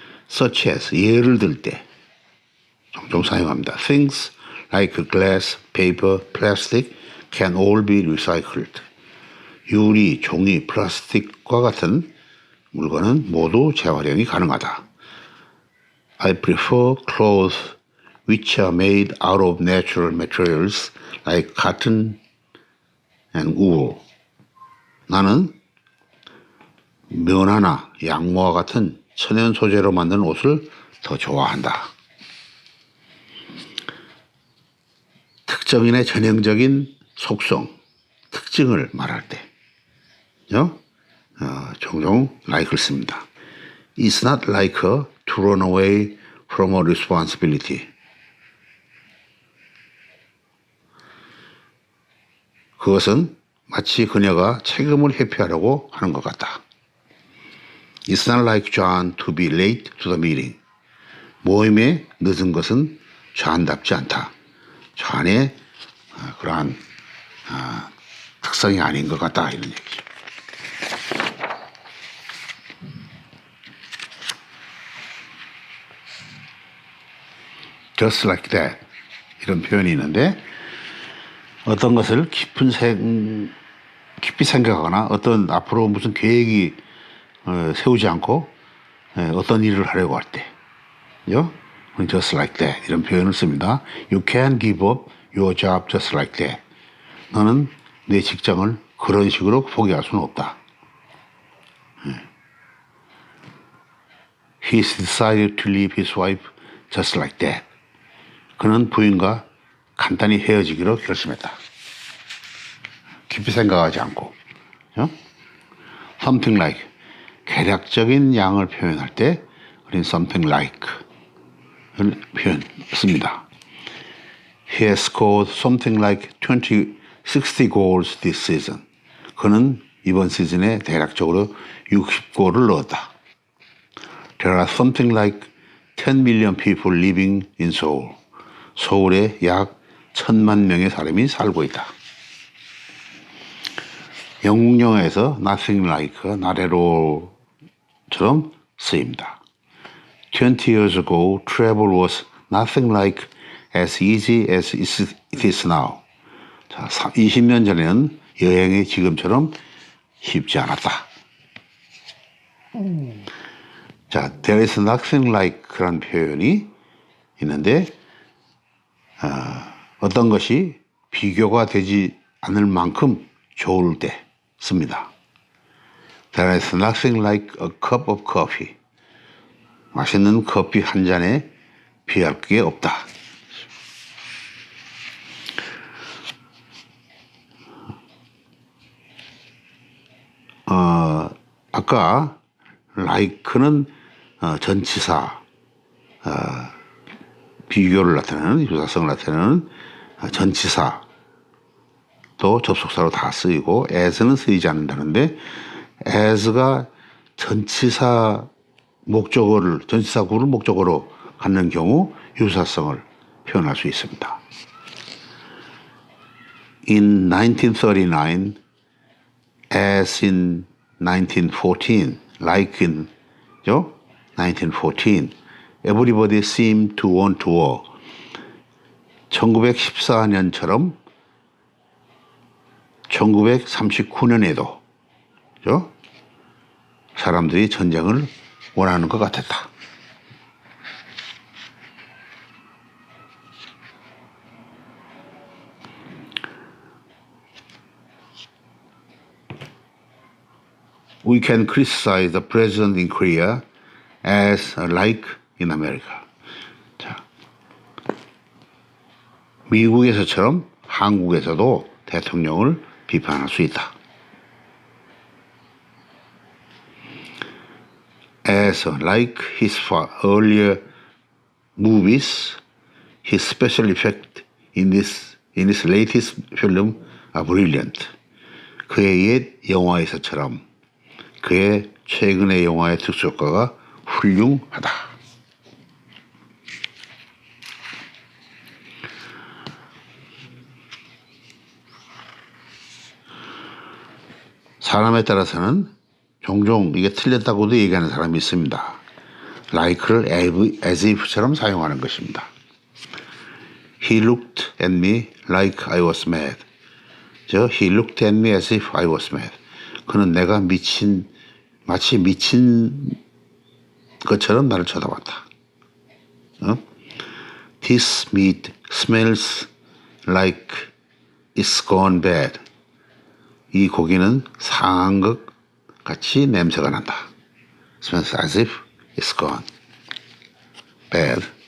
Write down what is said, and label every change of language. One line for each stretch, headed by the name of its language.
English: such as
Korean: 예를 들 때 종종 사용합니다.
English: Things like glass, paper, plastic can all be recycled.
Korean: 유리, 종이, 플라스틱과 같은 물건은 모두 재활용이 가능하다.
English: I prefer clothes which are made out of natural materials like cotton and wool.
Korean: 나는 면화나 양모와 같은 천연 소재로 만든 옷을 더 좋아한다. 특정인의 전형적인 속성, 특징을 말할 때 종종 like를 씁니다.
English: It's not like her to run away from her responsibility.
Korean: 그것은 마치 그녀가 책임을 회피하려고 하는 것 같다.
English: It's not like John to be late to the meeting.
Korean: 모임에 늦은 것은 존답지 않다. 존의 그러한 특성이 아닌 것 같다 이런 얘기죠.
English: just like that
Korean: 이런 표현이 있는데 어떤 것을 깊이 생각하거나 어떤 앞으로 무슨 계획이 세우지 않고 어떤 일을 하려고 할 때, just like that 이런 표현을 씁니다.
English: You can't give up your job just like that.
Korean: 너는 내 직장을 그런 식으로 포기할 수는 없다.
English: He's decided to leave his wife just like that.
Korean: 그는 부인과 간단히 헤어지기로 결심했다. 깊이 생각하지 않고.
English: Something like
Korean: 개략적인 양을 표현할 때 우리는
English: something like
Korean: 를 표현 씁니다.
English: He has scored something like 60 goals this season.
Korean: 그는 이번 시즌에 대략적으로 60골을 넣었다.
English: There are something like 10 million people living in Seoul.
Korean: 서울에 약 1000만 명의 사람이 살고 있다. 영국 영어에서
English: nothing like, not at all
Korean: 처럼 쓰입니다.
English: 20 years ago, travel was nothing like as easy as it is now.
Korean: 자, 20년 전에는 여행이 지금처럼 쉽지 않았다. 자,
English: there is nothing like
Korean: 라는 표현이 있는데 어떤 것이 비교가 되지 않을 만큼 좋을 때 씁니다.
English: There is nothing like a cup of coffee.
Korean: 맛있는 커피 한 잔에 비할 게 없다. 아까 like는 전치사 비교를 나타내는 유사성을 나타내는 전치사 또 접속사로 다 쓰이고 as는 쓰이지 않는다는데 as가 전치사 구를 목적어로 갖는 경우 유사성을 표현할 수 있습니다.
English: In 1939, as in 1914, like in 1914, everybody seemed to want to war.
Korean: 1914년처럼 1939년에도 사람들이 전쟁을 원하는 것 같았다.
English: We can criticize the president in Korea as like in America.
Korean: 자, 미국에서처럼 한국에서도 대통령을 비판할 수 있다.
English: As like his earlier movies, his special effects in his latest film are brilliant.
Korean: 그의 옛 영화에서처럼 그의 최근의 영화의 특수효과가 훌륭하다. 사람에 따라서는 종종 이게 틀렸다고도 얘기하는 사람이 있습니다. like를
English: as if
Korean: 처럼 사용하는 것입니다.
English: He looked at me like I was mad. He looked at me as if I was mad.
Korean: 그는 내가 마치 미친 것처럼 나를 쳐다봤다.
English: This meat smells like it's gone bad.
Korean: 이 고기는 상한 것 같이 냄새가 난다.
English: Smells as if it's gone bad.